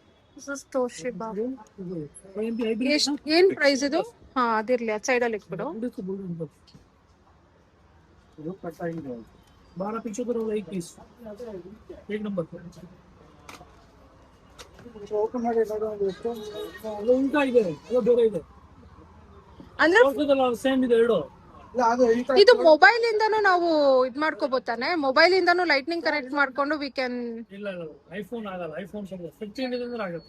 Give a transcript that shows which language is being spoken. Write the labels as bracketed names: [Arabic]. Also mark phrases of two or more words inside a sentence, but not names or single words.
[English] this is Toshiba. [Kannada] ಏನ್ ಪ್ರೈಸ್ ಇದು? ಹಾ ಅದಿರ್ಲಿ, ಅದ್ ಸೈಡ್ ಅಲ್ಲಿ ಇಟ್ಬಿಡು. [Hindi] 12 पीछे करो, एक पीस, एक नंबर [Kannada] ಓಪನ್ ಮಾಡಿ ಅದು ಉಲ್ಟಾ ಇದೆ, ಅದು ಬೇರೆ ಇದೆ. ಅಂದ್ರೆ ಸೇಮ್ ಇದೆ ಎರಡು. ಇದು ಮೊಬೈಲ್ ಇಂದಾನು ನಾವು ಇದ್ ಮಾಡ್ಕೋಬೋತಾನೆ? ಮೊಬೈಲ್ ಇಂದಾನು ಲೈಟ್ನಿಂಗ್ ಕನೆಕ್ಟ್ ಮಾಡ್ಕೊಂಡು [English] we can. [Kannada] ಇಲ್ಲ ಐಫೋನ್ ಆಗಲ್ಲ, ಐಫೋನ್ 15 ಇದೆ ಅಂದ್ರೆ ಆಗುತ್ತೆ.